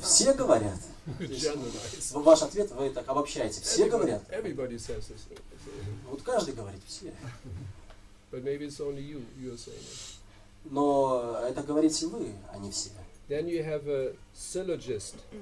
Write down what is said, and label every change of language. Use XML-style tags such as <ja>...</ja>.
<ru>Все говорят.</ru> <en>Generalize.</en> <ru>Ваш ответ вы так обобщаете. Все говорят.</ru> <en>Everybody says this.</en> <ru>Вот каждый говорит, все.</ru> <en>But maybe it's only you are saying it.</en> <ru>Но это говорите вы, а не все.</ru> <en>Then you have a syllogist.</en>